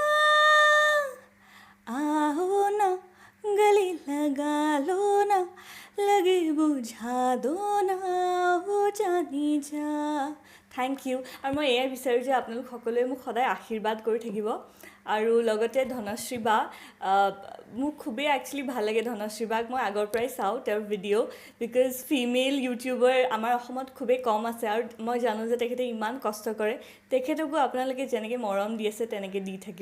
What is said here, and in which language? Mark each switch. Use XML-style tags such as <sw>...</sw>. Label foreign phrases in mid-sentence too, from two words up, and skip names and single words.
<hi>आओ ना गले लगा लो ना लगे बुझा दो ना हो जानी जा</hi> <en>thank you</en> <as>আৰু মই এয়াই বিচাৰোঁ যে আপোনালোক সকলোৱে মোক সদায় আশীৰ্বাদ কৰি থাকিব আৰু লগতে ধনশ্ৰী বা মোক খুবেই একচুৱেলি ভাল লাগে ধনশ্ৰী বাক মই আগৰ পৰাই চাওঁ তেওঁৰ ভিডিঅ'</as> <en>because female YouTuber</en> <as>আমাৰ অসমত খুবেই কম আছে আৰু মই জানো যে তেখেতে ইমান কষ্ট কৰে তেখেতকো আপোনালোকে যেনেকৈ মৰম দি আছে তেনেকৈ দি থাকিব</as>